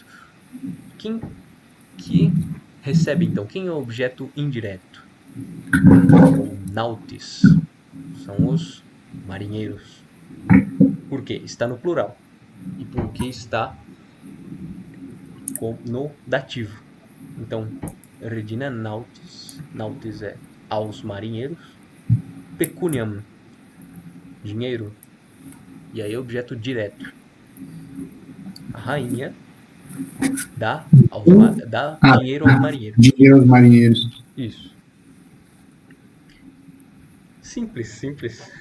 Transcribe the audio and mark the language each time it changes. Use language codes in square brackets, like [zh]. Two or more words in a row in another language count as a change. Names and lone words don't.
[pt] Quem que recebe, então? Quem é o objeto indireto? O nautis. São os marinheiros. Por quê? Está no plural. E porque está no dativo. Então, [la] Regina nautis. [pt] Nautis é aos marinheiros. Pecuniam, dinheiro. E aí objeto direto. A rainha dá dinheiro aos marinheiros. Dinheiro aos marinheiros. Isso. Simples, simples.